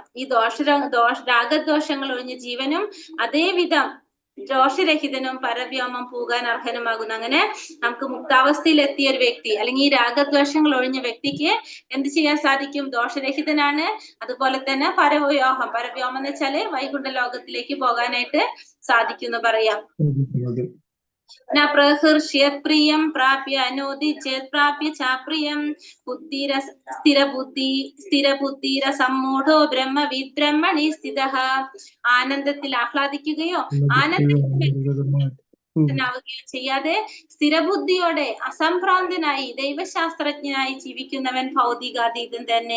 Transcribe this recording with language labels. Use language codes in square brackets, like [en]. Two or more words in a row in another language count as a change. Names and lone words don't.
[ml] ഈ രാഗദോഷങ്ങൾ ഒഴിഞ്ഞ ജീവനും അതേവിധം ദോഷരഹിതനും പരവ്യോമം പോകാൻ അർഹനുമാകുന്നു. അങ്ങനെ നമുക്ക് മുക്താവസ്ഥയിൽ എത്തിയ ഒരു വ്യക്തി അല്ലെങ്കിൽ ഈ രാഗദ്വേഷങ്ങൾ ഒഴിഞ്ഞ വ്യക്തിക്ക് എന്ത് ചെയ്യാൻ സാധിക്കും? ദോഷരഹിതനാണ്. അതുപോലെ തന്നെ പരവ്യോമം എന്ന് വെച്ചാല് വൈകുണ്ഠ ലോകത്തിലേക്ക് പോകാനായിട്ട് സാധിക്കും എന്ന് പറയാം. [sa] न प्रहर्ष्यत् प्रियं प्राप्य अनोदि चेत् प्राप्य चाप्रियं സ്ഥിരബുദ്ധിരസമ്മൂഢോ ബ്രഹ്മവിദ് ബ്രഹ്മണി സ്ഥിതഃ. [ml] ആനന്ദത്തിൽ ആഹ്ലാദിക്കുകയോ ആനന്ദനാവുകയോ ചെയ്യാതെ സ്ഥിരബുദ്ധിയോടെ അസംഭ്രാന്തനായി ദൈവശാസ്ത്രജ്ഞനായി ജീവിക്കുന്നവൻ ഭൗതികാതീതൻ തന്നെ.